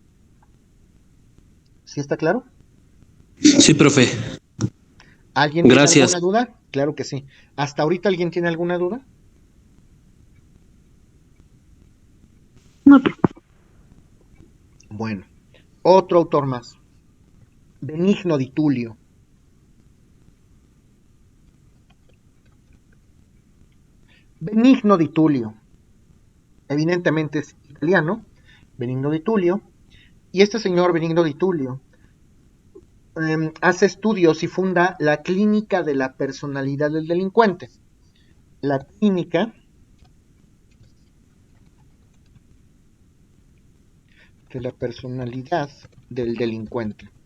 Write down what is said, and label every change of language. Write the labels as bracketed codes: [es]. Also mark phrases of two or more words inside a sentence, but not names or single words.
[es] ¿Sí está claro? Sí, profe. ¿Alguien Gracias. tiene alguna duda? Claro que sí. ¿Hasta ahorita alguien tiene alguna duda? No, Bueno, otro autor más. Benigno di Tullio. Benigno di Tullio. Evidentemente es italiano, Benigno di Tullio. Y este señor Benigno di Tullio hace estudios y funda la clínica de la personalidad del delincuente. La clínica de la personalidad del delincuente.